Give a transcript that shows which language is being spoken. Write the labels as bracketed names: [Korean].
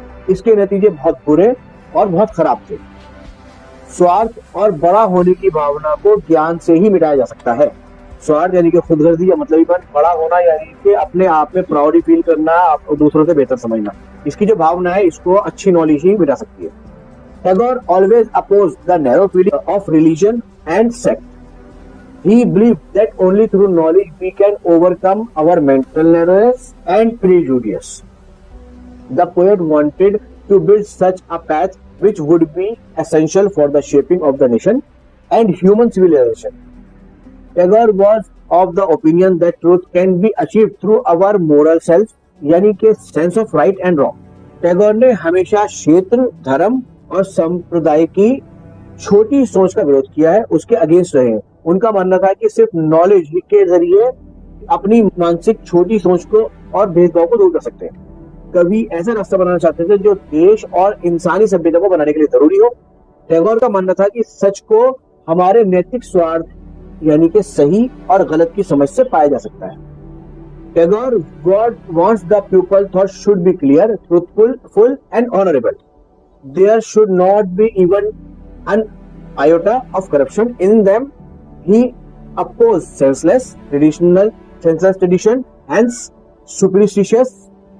[Hindi] इसके नतीजे बहुत बुरे और बहुत खराब थे। स्वार्थ और बड़ा होने की भावना को ज्ञान से ही मिटाया जा सकता है। स्वार्थ यानी कि खुदगर्जी या मतलबीपन, बड़ा होना यानी कि अपने आप में [English] प्राउडी फील करना, [Hindi] आपको दूसरों से बेहतर समझना, इसकी जो भावना है इसको अच्छी नॉलेज ही मिटा सकती है। [English] Tagore always oppose the narrow feeling of religion and sect. He believed that only through knowledge we can overcome our mental narrowness and prejudice. The poet wanted to build such a path which would be essential for the shaping of the nation and human civilization. Tagore was of the opinion that truth can be achieved through our moral self, [Hindi] यानी कि [English] sense of right and wrong. [Hindi] Tagore ने हमेशा क्षेत्र, धर्म और संप्रदाय की छोटी सोच का विरोध किया है, उसके अगेंस्ट रहे हैं। उनका मानना था कि सिर्फ नॉलेज के जरिए अपनी मानसिक छोटी सोच को और भेदभाव को दूर कर सकते हैं। कवि ऐसा रास्ता बनाना चाहते थे जो देश और इंसानी सभ्यता को बनाने के लिए जरूरी हो। टैगोर का मानना था कि सच को हमारे नैतिक स्वार्थ यानी कि सही और गलत की समझ से पाया जा सकता है। [English] Tagore wants the pupil thought should be clear, truthful, full and honorable. There should not be even an iota of corruption in them. He opposed senseless tradition and superstitious.